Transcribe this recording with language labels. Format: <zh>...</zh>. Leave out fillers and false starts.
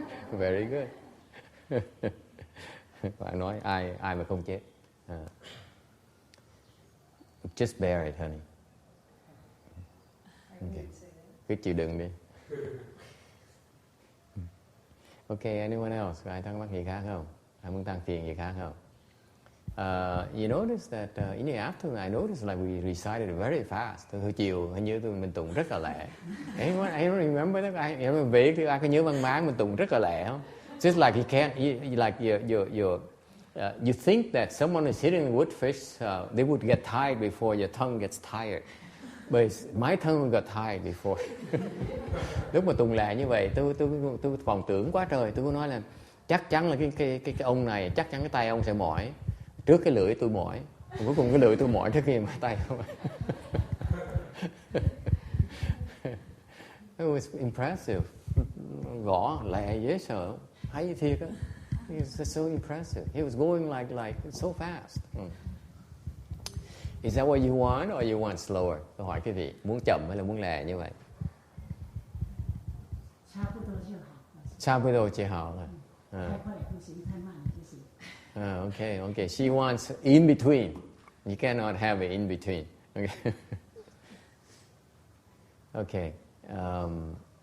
<en>Very good.</en> <vi>Bạn nói ai mà không chết.</vi> <en>Just bear it, honey.</en> <vi>Okay. Cứ chịu đựng đi.</vi> <en>Okay, anyone else?</en> <vi>Ai thắc mắc gì khác không? Ai muốn than phiền gì khác không?</vi> <en>You notice that in the afternoon, I noticed like we recited very fast.</en> <vi>Hồi chiều hình như mình tụng rất là lẹ.</vi> <en>Anyone remember that?</en> <vi>Ai về thì ai có nhớ văn máng mình tụng rất là lẹ không?</vi> <en>Just like you think that someone is hitting the wood fish, they would get tired before your tongue gets tired. But my tongue got tired before.</en> <vi>Lúc mà tụng lẹ như vậy, tôi vọng tưởng quá trời. Tôi nói là chắc chắn là cái ông này, chắc chắn cái tay ông sẽ mỏi trước cái lưỡi tôi mỏi. Cuối cùng cái lưỡi tôi mỏi trước khi mà tay không.</vi> <en>It was impressive.</en> <vi>Gõ lẹ dễ sợ. Hay thiệt á.</vi> <en>It's so impressive. He was going like so fast. Is that what you want or you want slower?</en> <vi>Tôi hỏi quý vị, muốn chậm hay là muốn lẹ như vậy?</vi> <zh>差不多就好。差不多就好了。太快也不行，太慢也不行。</zh> <en>Okay. She wants in between. You cannot have it in between. Okay. Okay.</en>